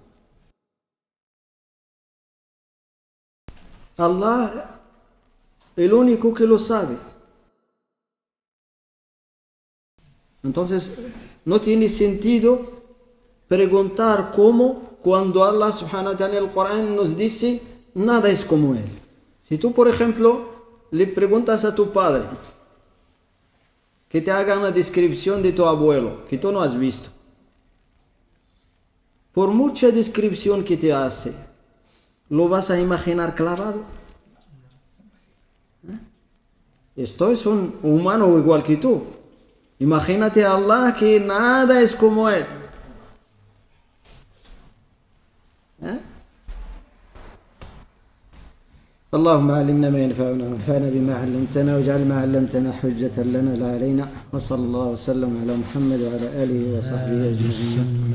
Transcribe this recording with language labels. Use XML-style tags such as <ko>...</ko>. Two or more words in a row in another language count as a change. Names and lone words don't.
<es>Allah, el único que lo sabe. Entonces, no tiene sentido preguntar cómo cuando Allah</es> <ar>سبحانه وتعالى</ar> <es>en el Corán nos dice nada es como Él. Si tú, por ejemplo, le preguntas a tu padre que te haga una descripción de tu abuelo que tú no has visto, por mucha descripción que te hace, ¿lo vas a imaginar clavado? Esto es un humano igual que tú. Imagínate a Allah que nada es como Él.</es> <ar>اللهم علمنا ما ينفعنا وانفعنا بما علمتنا واجعل ما علمتنا حجة لنا لا علينا وصلى الله وسلم على محمد وعلى آله وصحبه أجمعين.</ar>